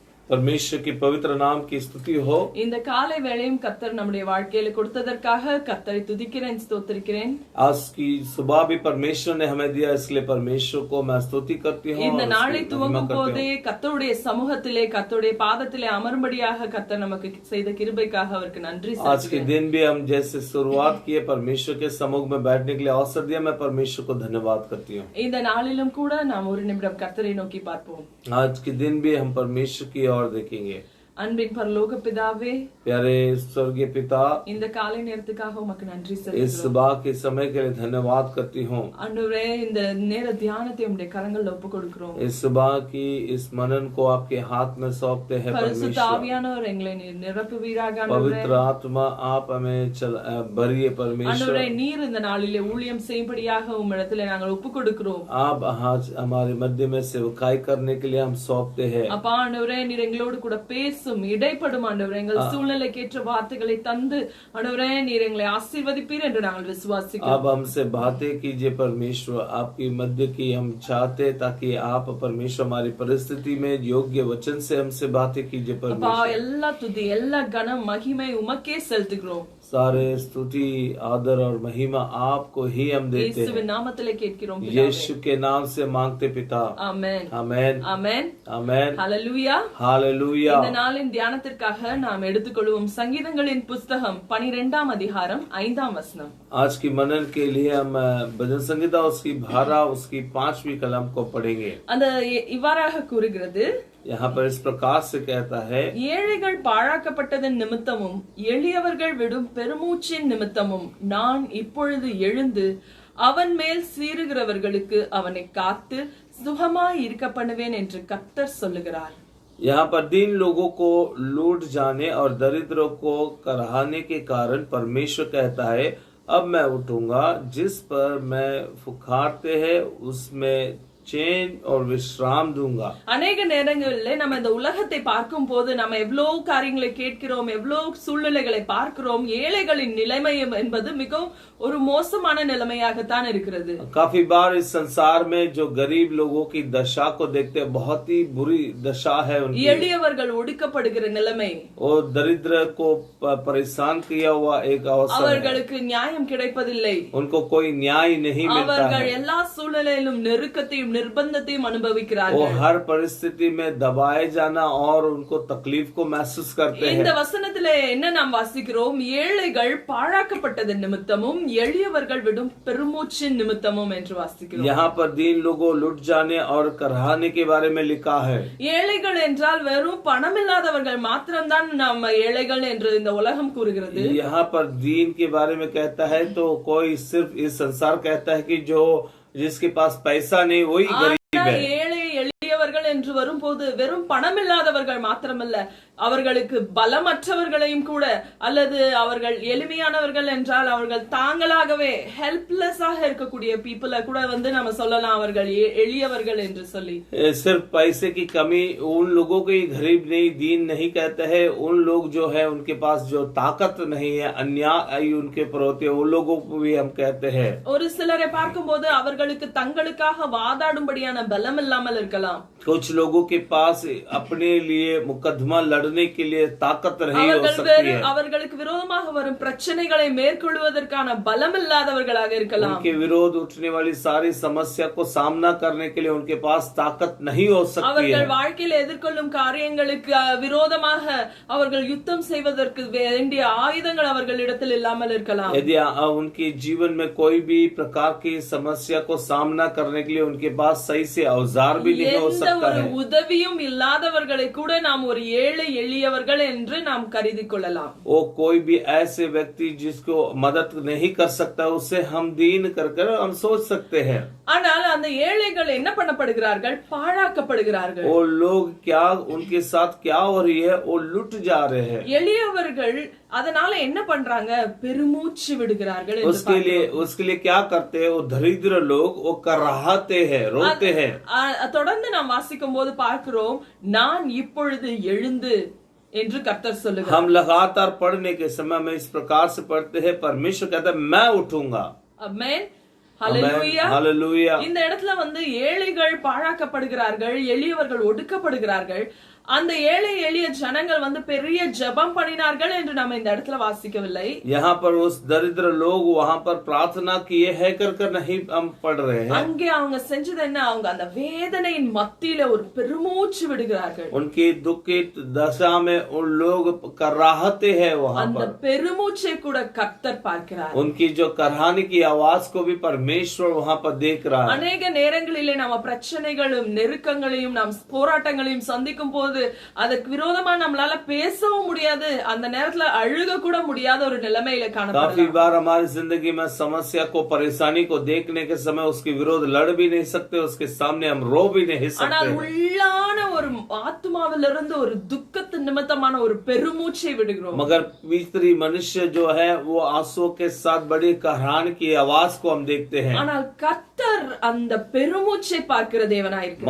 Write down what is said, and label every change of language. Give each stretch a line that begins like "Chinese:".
Hindi: परमेश्वर की पवित्र नाम की स्तुति हो।
Tamil: இந்த காலை வேளையும் கர்த்தர் நம்முடைய வாழ்க்கையில கொடுத்ததற்காக கர்த்தரை துதிக்கிறேன், ஸ்தோத்திரிக்கிறேன்.
Hindi: आज की सुबह भी परमेश्वर ने हमें दिया, इसलिए परमेश्वर को मैं स्तुति करती हूँ।
Tamil: இந்த நாளை துவங்கும் போதே கர்த்தருடைய சமூகத்திலே கர்த்தருடைய பாதத்திலே அமரும்படியாக கர்த்தர் நமக்கு செய்த கிருபைக்காக அவருக்கு நன்றி
Hindi: आज के
Tamil: செலுத்துகிறேன்.
Hindi: दिन भी हम जैसे शुरुआत किए परमेश्वर के समूह में बैठने के लिए अवसर दिया, मैं परमेश्वर को धन्यवाद करती हूँ।
Tamil: இந்த நாளிலும் கூட நாம் ஒரு நிமிடம் கர்த்தரை நோக்கி பார்ப்போம்.
Hindi: आज के दिन भी हम परमेश्वर की ओर देखेंगे।
Tamil: அன்பின் பரலோக பிதாவே,
Hindi: प्यारे स्वर्गीय पिता,
Tamil: இந்த காலை நேரத்துக்காக உமக்கு நன்றி
Hindi: इस
Tamil: செலுத்துகிறோம்.
Hindi: सुबह के समय के लिए धन्यवाद करती हूँ।
Tamil: ஆண்டவரே, இந்த நேர தியானத்தை உம்முடைய கரங்களில் ஒப்புக் கொடுக்கிறோம்.
Hindi: इस सुबह की इस मनन को आपके हाथ में सौंपते हैं
Tamil: பரிசுத்த
Hindi: परमेश्वर।
Tamil: ஆவியானவர் எங்களை நிரப்புவீராக. ஆண்டவரே,
Hindi: पवित्र आत्मा आप हमें भरिए परमेश्वर।
Tamil: ஆண்டவரே, நீர் இந்த நாளிலே ஊழியம் செய்யும்படியாக உம்மிடத்திலே நாங்கள் ஒப்புக் கொடுக்கிறோம்.
Hindi: आप आज हमारे मध्य में सेवकाई करने के लिए हम सौंपते हैं।
Tamil: அப்பா ஆண்டவரே, நீர் எங்களோடு கூட பேசும், இடைப்படும் ஆண்டவரே, எங்கள் சூழ்நிலைக்கேற்ற வார்த்தைகளை தந்து ஆண்டவரே நீர் எங்களை ஆசீர்வதிப்பீர் என்று நாங்கள் விசுவாசிக்கிறோம்.
Hindi: अब हमसे बातें कीजिए परमेश्वर, आपकी मध्य की हम चाहते, ताकि आप परमेश्वर हमारी परिस्थिति में योग्य वचन से हमसे बातें कीजिए
Tamil: அப்பா,
Hindi: परमेश्वर।
Tamil: எல்லா துதி எல்லா கனம் மகிமை உமக்கே செலுத்துகிறோம்.
Hindi: सारे स्तुति आदर और महिमा आपको ही हम देते
Tamil: இயேசுவின்
Hindi: हैं।
Tamil: நாமத்திலே கேட்கிறோம் பிதாவே.
Hindi: यीशु के नाम से मांगते पिता,
Tamil: ஆமென்,
Hindi: आमेन,
Tamil: ஆமென்,
Hindi: आमेन,
Tamil: ஹல்லேலூயா.
Hindi: हालेलुया।
Tamil: இந்த நாளின் தியானத்திற்காக நாம் எடுத்துக்கொள்வோம் சங்கீதங்களின் புஸ்தகம் 12ஆம் அதிகாரம் 5ஆம் வசனம்.
Hindi: आज की मनन के लिए हम भजन संगीता उसकी भारा उसकी 5वीं कलम को पढ़ेंगे।
Tamil: அந்த இவ்வாறாக கூறுகிறது,
Hindi: यहाँ पर इस प्रकार से कहता है,
Tamil: ஏழைகள் பாழாக்கப்பட்டதன் நிமித்தமும் எளியவர்கள் விடும் பெருமூச்சின் நிமித்தமும் நான் இப்பொழுது எழுந்து அவன் மேல் சீறுகிறவர்களுக்கு அவனை காத்து சுகமாய் இருக்க பண்ணுவேன் என்று கர்த்தர் சொல்லுகிறார்.
Hindi: यहाँ पर दीन लोगों को लूट जाने और दरिद्रों को कराहने के कारण परमेश्वर कहता है, अब मैं उठूंगा, जिस पर मैं फुकारते हैं उसमें चैन और विश्राम दूंगा।
Tamil: அநேக நேரங்களிலே நம்ம இந்த உலகத்தை பார்க்கும் போது நம்ம எவ்வளவு காரியங்களை கேட்கிறோம், எவ்வளவு சூழ்நிலைகளை பார்க்கிறோம். ஏழைகளின் நிலைமை என்பது மிகவும் ஒரு மோசமான நிலைமையாகத்தான் இருக்கிறது.
Hindi: काफी बार इस संसार में जो गरीब लोगों की दशा को देखते हैं, बहुत ही बुरी दशा है उनकी।
Tamil: எளியவர்கள் ஒடுக்கப்படுகிற நிலைமை,
Hindi: और दरिद्र को परेशान किया हुआ एक अवसर है।
Tamil: அவர்களுக்கு நியாயம் கிடைப்பதில்லை.
Hindi: उनको कोई न्याय नहीं मिलता
Tamil: அவர்கள்
Hindi: है।
Tamil: எல்லா சூழ்நிலையிலும் நெருக்கத்தையும் நிர்பந்தத்தையும்
Hindi: वो
Tamil: அனுபவிக்கிறார்கள்.
Hindi: हर परिस्थिति में दबाए जाना और उनको तकलीफ को महसूस करते
Tamil: இந்த
Hindi: हैं।
Tamil: வசனத்திலே என்ன நாம் வாசிக்கிறோம்? ஏழைகள் பாழாக்கப்பட்டதன் நிமித்தமும் எளியவர்கள் விடும் பெருமூச்சின் நிமித்தமும் என்று வாசிக்கிறோம்.
Hindi: यहाँ पर दीन लोगों लुट जाने और कराहने के बारे में लिखा है।
Tamil: ஏழைகள் என்றால் வெறும் பணமில்லாதவர்கள் மாத்திரம்தான் நம்ம ஏழைகள் என்று இந்த உலகம் கூறுகிறது.
Hindi: यहाँ पर दीन के बारे में कहता है तो कोई सिर्फ इस संसार कहता है कि जो जिसके पास पैसा नहीं वही गरीब
Tamil: ஆனா
Hindi: है।
Tamil: ஏழை எளியவர்கள் என்று வரும்போது வெறும் பணமில்லாதவர்கள் மாத்திரமல்ல, அவர்களுக்கு பலமற்றவர்களையும் கூட, அல்லது அவர்கள் எளிமையானவர்கள் என்றால் அவர்கள் தாங்களாகவே ஹெல்ப்லெஸ்ஸாக இருக்கக்கூடிய பீப்புளை கூட நம்ம சொல்லலாம் அவர்கள் எளியவர்கள் என்று சொல்லி.
Hindi: सिर्फ पैसे की कमी उन लोगों को ही गरीब नहीं दीन नहीं कहते हैं। उन लोग जो है उनके पास जो ताकत नहीं है, अन्याय उनके पर होते हैं, उन लोगों को भी हम कहते हैं।
Tamil: ஒரு சிலரை பார்க்கும்போது அவர்களுக்கு தங்களுக்காக வாதாடும்படியான பலம் இல்லாமல் இருக்கலாம்.
Hindi: कुछ लोगों के पास अपने लिए मुकदमा लड़ने के लिए ताकत नहीं हो सकती है।
Tamil: அவர்களுக்கு விரோதமாக வரும் பிரச்சனைகளை மேற்கொள்வதற்கான பலம் இல்லாதவர்களாக இருக்கலாம்.
Hindi: उनके विरोध उठने वाली सारी समस्या को सामना करने के लिए उनके पास ताकत नहीं हो सकती है।
Tamil: அவர்கள் வாழ்க்கையில் எதிர்கொள்ளும் காரியங்களுக்கு விரோதமாக அவர்கள் யுத்தம் செய்வதற்கு வேண்டிய ஆயுதங்கள் அவர்களிடத்தில் இல்லாமல் இருக்கலாம்.
Hindi: यदि उनके जीवन में कोई भी प्रकार की समस्या को सामना करने के लिए उनके पास सही से औजार भी नहीं हो सकता
Tamil: ஒரு
Hindi: है।
Tamil: உதவியும் இல்லாதவர்களை கூட நாம் ஒரு ஏழை எளியவர்கள் என்று நாம் கருதி கொள்ளலாம்.
Hindi: वो कोई भी ऐसे व्यक्ति जिसको मदद नहीं कर सकता, उससे हम दीन कर हम सोच सकते हैं।
Tamil: ஆனால் அந்த ஏழைகள் என்ன பண்ணப்படுகிறார்கள்? பாழாக்கப்படுகிறார்கள்.
Hindi: वो लोग क्या उनके साथ क्या हो रही है, वो लुट जा रहे हैं।
Tamil: எளியவர்கள் அதனால என்ன பண்றாங்க? பெருமூச்சு விடுகிறார்கள்.
Hindi: उसके लिए क्या करते हैं? वो दरिद्र लोग वो कराहते हैं, रोते हैं।
Tamil: தொடர்ந்து நாம் வாசிக்கும் போது பார்க்கிறோம், நான் இப்பொழுது எழுந்து என்று கர்த்தர் சொல்லுகிறார்.
Hindi: हम लगातार पढ़ने के समय में इस प्रकार से पढ़ते हैं, परमेश्वर कहता है मैं उठूंगा। आमेन, Hallelujah. हालेलुया।
Tamil: இந்த இடத்துல வந்து ஏழைகள் பாழாக்கப்படுகிறார்கள், எளியவர்கள் ஒடுக்கப்படுகிறார்கள். அந்த ஏழை எளிய ஜனங்கள் வந்து பெரிய ஜெபம் பண்ணினார்கள் என்று நம்ம இந்த இடத்துல வாசிக்கவில்லை.
Hindi: यहाँ पर उस दरिद्र लोग वहाँ पर प्रार्थना किए है कर नहीं हम पढ़ रहे हैं।
Tamil: அங்கே அவங்க செஞ்சது என்ன? அவங்க அந்த வேதனையின் மத்தியில ஒரு பெருமூச்சு விடுகிறார்கள்.
Hindi: उनकी दुखित दशा में उन लोग कराहते हैं वहाँ
Tamil: அந்த
Hindi: पर।
Tamil: பெருமூச்சை கூட கர்த்தர் பார்க்கிறார்.
Hindi: उनकी जो कराहने की आवाज को भी परमेश्वर वहाँ पर देख रहा है।
Tamil: அநேக நேரங்களிலே நம்ம பிரச்சனைகளும் நெருக்கங்களையும் நாம் போராட்டங்களையும் சந்திக்கும் போது அதற்கு விரோதமா நம்மளால பேசவும் முடியாது, அந்த நேரத்துல அழுக கூட முடியாத ஒரு நிலைமையில
Hindi: काफी
Tamil: காணப்படலாம்.
Hindi: बार हमारी जिंदगी में समस्या को परेशानी को देखने के समय उसके विरोध लड़ भी नहीं सकते, उसके सामने हम रो भी नहीं
Tamil: ஆனால்
Hindi: सकते।
Tamil: உள்ளான ஒரு ஆத்மாவிலிருந்து ஒரு துக்கத்து நிமித்தமான ஒரு பெருமூச்சை விடுகிறோம்.
Hindi: मगर भीतरी मनुष्य जो है वो आंसू के साथ बड़ी कहरान की आवाज को हम देखते हैं।
Tamil: ஆனால் கர்த்தர் அந்த பெருமூச்சை பார்க்கிற தேவனாயிருக்கிறார்.